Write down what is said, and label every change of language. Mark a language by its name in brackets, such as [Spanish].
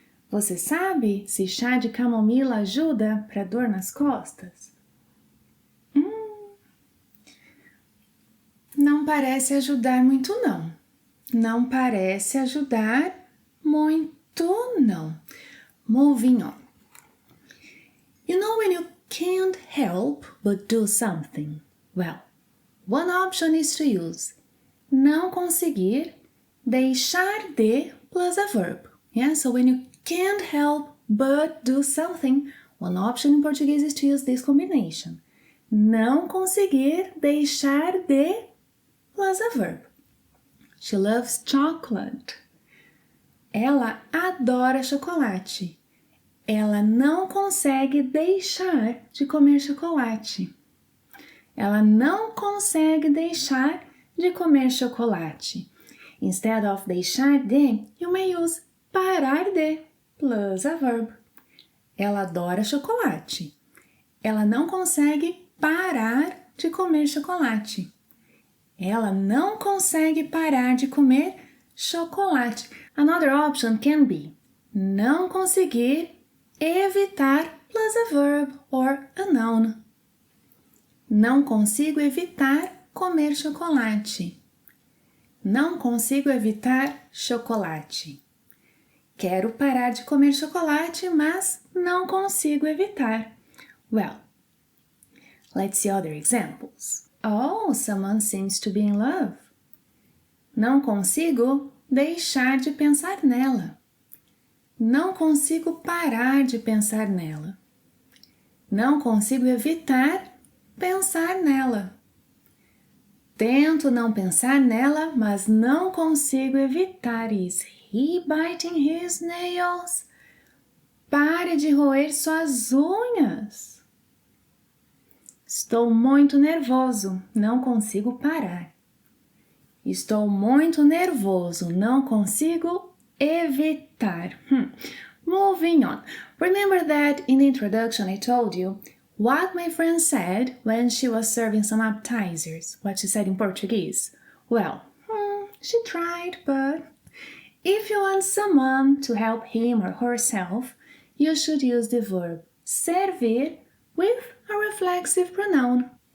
[Portuguese] Você sabe se chá de camomila ajuda para dor nas costas? Não parece ajudar muito, não. Não parece ajudar muito, não. [English] Moving on. You know when you can't help but do something? Well, one option is to use não conseguir, deixar de plus a verb. Yeah, so when you can't help but do something, one option in Portuguese is to use this combination. [Portuguese] Não conseguir, deixar de [English] plus a verb. She loves chocolate. [Portuguese] Ela adora chocolate. Ela não consegue deixar de comer chocolate. Ela não consegue deixar de comer chocolate. [English] Instead of deixar de, you may use parar de plus a verb. [Portuguese] Ela adora chocolate. Ela não consegue parar de comer chocolate. Ela não consegue parar de comer chocolate. [English] Another option can be não conseguir evitar plus a verb or a noun. [Portuguese] Não consigo evitar comer chocolate. Não consigo evitar chocolate. Quero parar de comer chocolate, mas não consigo evitar. [English] Well, let's see other examples. Oh, someone seems to be in love. [Portuguese] Não consigo deixar de pensar nela. Não consigo parar de pensar nela. Não consigo evitar pensar nela. Tento não pensar nela, mas não consigo evitar. [English] Is he biting his nails? [Portuguese] Pare de roer suas unhas. Estou muito nervoso, não consigo parar. Estou muito nervoso, não consigo evitar. [English] Moving on. Remember that in the introduction I told you what my friend said when she was serving some appetizers, what she said in Portuguese. Well, she tried, but if you want someone to help him or herself, you should use the verb servir with a reflexive pronoun.